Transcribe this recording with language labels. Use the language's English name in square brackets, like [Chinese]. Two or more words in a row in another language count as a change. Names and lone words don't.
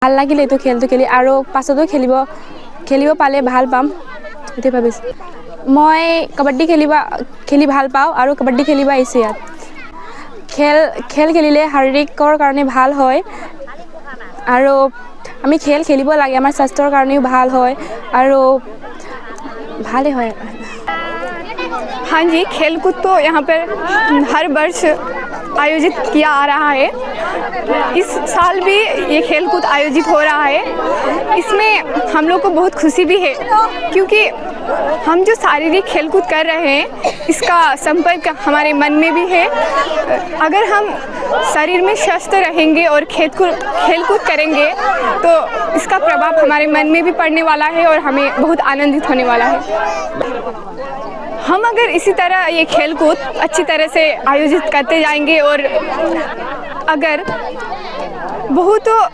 [Assamese] ভাল লাগিল এইটো খেলটো খেলি আৰু পাছতো খেলিব পালে ভাল পাম এইটো ভাবিছোঁ মই কাবাড্ডি খেলি ভাল পাওঁ আৰু কাবাড্ডি খেলিব আহিছোঁ ইয়াত খেল খেলিলে শাৰীৰিকৰ কাৰণে ভাল হয় আৰু আমি খেলিব লাগে আমাৰ স্বাস্থ্যৰ কাৰণেও ভাল হয় আৰু ভালেই হয় [Hindi] हाँ जी खेलकूद तो यहाँ पर हर वर्ष आयोजित किया आ रहा है इस साल भी ये खेलकूद आयोजित हो रहा है इसमें हम लोग को बहुत खुशी भी है क्योंकि हम जो शारीरिक खेलकूद कर रहे हैं इसका संपर्क हमारे मन में भी है अगर हम शरीर में स्वस्थ रहेंगे और खेलकूद करेंगे तो इसका प्रभाव हमारे मन में भी पड़ने वाला है और हमें बहुत आनंदित होने वाला है हम अगर इसी तरह ये खेलकूद अच्छी तरह से आयोजित करते जाएंगे और अगर बहुत